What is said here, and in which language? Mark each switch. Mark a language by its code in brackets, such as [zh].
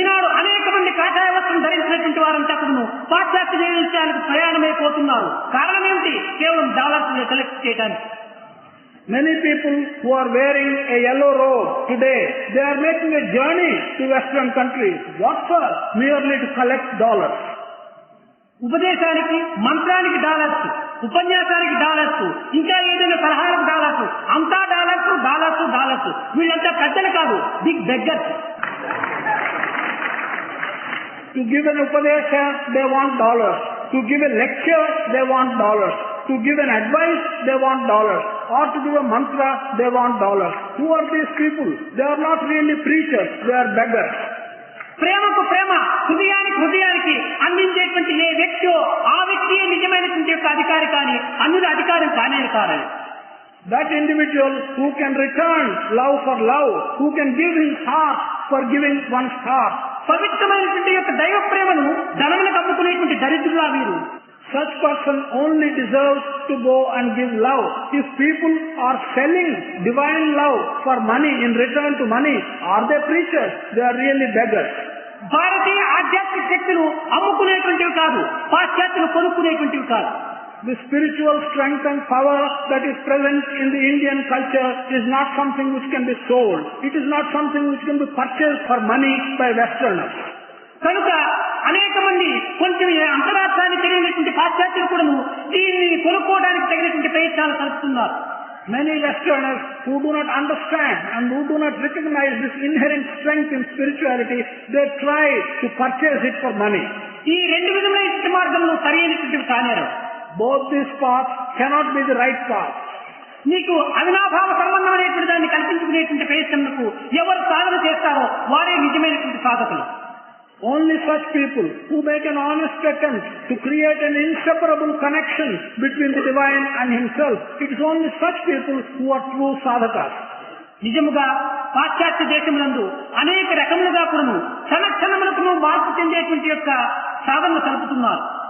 [te] ఈనాడు అనేక మంది కాషాయ వస్త్రం ధరించినటువంటి వారంతా కూడా పాశ్చాత్య దేశాలకు ప్రయాణమైపోతున్నారు. కారణం ఏమిటి? కేవలం డాలర్స్ కలెక్ట్ చేయడానికి. [en] Many people who are wearing a yellow robe today, they are making a journey to Western countries. What for? Merely to collect dollars. [te] ఉపదేశానికి, మంత్రానికి డాలర్స్, ఉపన్యాసానికి డాలర్స్, ఇంకా ఏదైనా సలహాలకు డాలర్స్, అంతా డాలర్స్ డాలర్స్ డాలర్స్. వీళ్ళంతా పెద్దలు కాదు, [en] Big beggars. To give an upadesha, they want dollars. To give a lecture, they want dollars. To give an advice, they want dollars. Or to give a mantra, they want dollars. Who are these people? They are not really preachers, they are beggars. [te] ప్రేమకు ప్రేమ, హృదయానికి హృదయానికి అందించేటువంటి ఏ వ్యక్తియో ఆ వ్యక్తియే నిజమైనటువంటి యొక్క అధికారి కానీ అన్యుల అధికారం కానే కాదు. [en] That individual who can return love for love, who can give his heart for giving one's heart. [te] పవిత్రమైనటువంటి యొక్క దైవ ప్రేమను ధనములకు అమ్ముకునేటువంటి దరిద్రులా వీరు. [en] Such person only deserves to go and give love. If people are selling divine love for money in return to money, are they preachers? They are really beggars. [te] భారతీయ ఆధ్యాత్మిక శక్తులు అమ్ముకునేటువంటివి కాదు, పాశ్చాత్యులు కొనుక్కునేటువంటివి కాదు. [en] The spiritual strength and power that is present in the Indian culture is not something which can be sold. It is not something which can be purchased for money by Westerners. [te] కనుక అనేక మంది కొంచెం అంతరార్థాన్ని తెలియనటువంటి పాశ్చాత్యులు కూడా దీన్ని కొనుక్కోవడానికి తగినటువంటి ప్రయత్నాలు కలుపుతున్నారు. [en] Many Westerners who do not understand and who do not recognize this inherent strength in spirituality, they try to purchase it for money. [te] ఈ రెండు విధమైనటువంటి మార్గంలో సరైనటువంటి కానేరు. [en] Both these paths cannot be the right path. [te] నీకు అవినాభావ సంబంధం అనేటువంటి దాన్ని కల్పించుకునేటువంటి ప్రయత్నంకు ఎవరు సాధన చేస్తారో వారే నిజమైనటువంటి సాధకులు. [en] Only such people who make an honest attempt to create an inseparable connection between the divine and himself, it is only such people who are true sadhakas. [te] నిజముగా పాశ్చాత్య దేశములందు అనేక రకములుగా కూడాను క్షణక్షణములకు మార్పు చెందేటువంటి యొక్క సాధనలు కలుపుతున్నారు.